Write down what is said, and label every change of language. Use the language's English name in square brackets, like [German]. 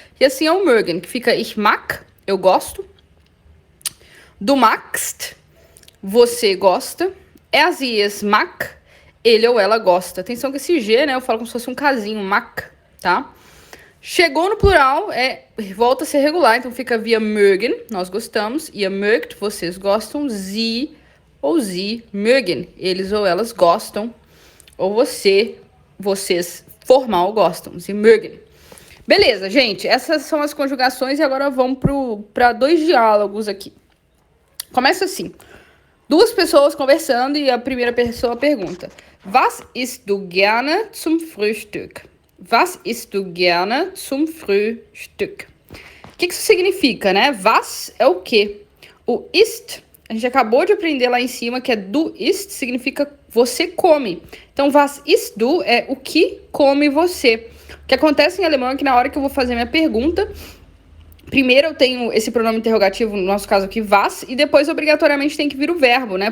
[Portuguese] E assim é o mögen, que fica [German] ich mag, [Portuguese] eu gosto. [German] Du magst, [Portuguese] você gosta. Es e es mag, ele ou ela gosta. Atenção que esse G, né, eu falo como se fosse um casinho, mag, tá? Chegou no plural, volta a ser regular, então fica [German] via mögen, [Portuguese] nós gostamos. [German] Ihr mögt, [Portuguese] vocês gostam. [German] Sie ou sie mögen, [Portuguese] eles ou elas gostam. Ou vocês formal gostam. [German] Sie mögen. [Portuguese] Beleza, gente, essas são as conjugações e agora vamos para 2 diálogos aqui. Começa assim. 2 pessoas conversando e a primeira pessoa pergunta: [German] Was isst du gerne zum Frühstück? Was isst du gerne zum Frühstück? [Portuguese] O que isso significa, né? Was é o quê? O ist, a gente acabou de aprender lá em cima que é [German] du isst, [Portuguese] significa você come. Então, [German] was isst du [Portuguese] é o que come você. O que acontece em alemão é que na hora que eu vou fazer minha pergunta, primeiro eu tenho esse pronome interrogativo, no nosso caso aqui, was, e depois obrigatoriamente tem que vir o verbo, né?